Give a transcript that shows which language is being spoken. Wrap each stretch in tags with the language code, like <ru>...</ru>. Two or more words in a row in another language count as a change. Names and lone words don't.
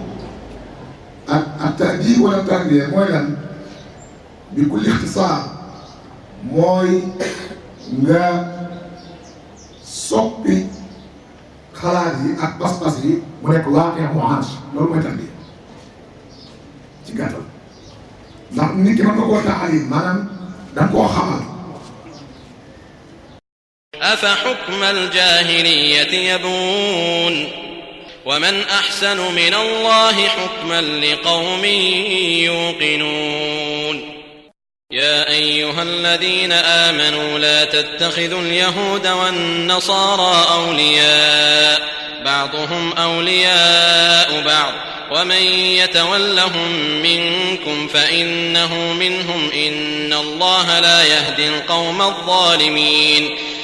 <wo>ak ta'dib wala tarbiya mooy lan</wo> <ar>بكل اختصار</ar> <wo>mooy nga soppi xalaat yi ak pas-pas yi mu nekk</wo> <ar>واقع معاش</ar> <wo>loolu mooy tarbiya ci gàttal ndax nit ki mën nga koo taalim maanaam da nga koo xamal.</wo> <ar>أفحكم الجاهلية يبغون ومن أحسن من الله حكما لقوم يوقنون يا أيها الذين آمنوا لا تتخذوا اليهود والنصارى أولياء بعضهم أولياء بعض ومن يتولهم منكم فإنه منهم إن الله لا يهدي القوم الظالمين</ar>